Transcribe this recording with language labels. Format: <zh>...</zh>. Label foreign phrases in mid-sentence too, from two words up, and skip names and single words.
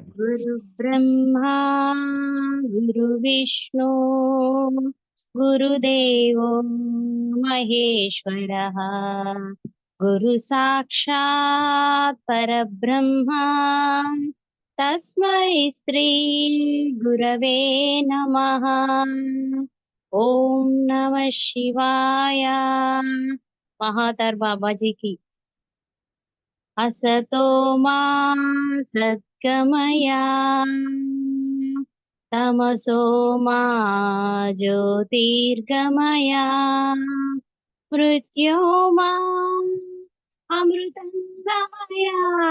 <sa>గురు బ్రహ్మా గురు విష్ణు గురుదేవో మహేశ్వరః గురు సాక్షాత్ పరబ్రహ్మ తస్మై శ్రీ గురవే నమః. ఓం నమః శివాయ.</sa> <te>మహావతార్ బాబాజీకి.</te> <sa>असतो मा सद्गमया तमसो मा ज्योतिर्गमया मृत्यो मा अमृतं गमया.</sa>